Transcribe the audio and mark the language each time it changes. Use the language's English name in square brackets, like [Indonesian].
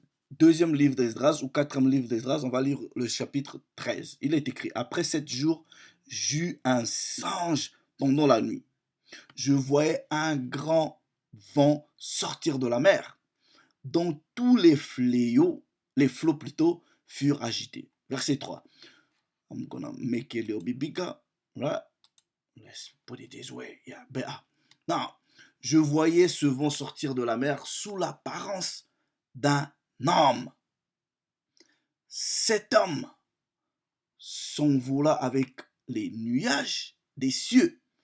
[French] Deuxième livre d'Esdras ou quatrième livre d'Esdras, on va lire le chapitre 13. Il est écrit, après 7 jours, j'eus un songe pendant la nuit. Je voyais un grand vent sortir de la mer, dont tous les flots plutôt, furent agités. Verset 3. [English] I'm gonna make it a little bit bigger. Right? Let's put it this way. Yeah, better. [French] Now, je voyais ce vent sortir de la mer sous l'apparence d'un homme. Cet homme s'envola avec les nuages des cieux.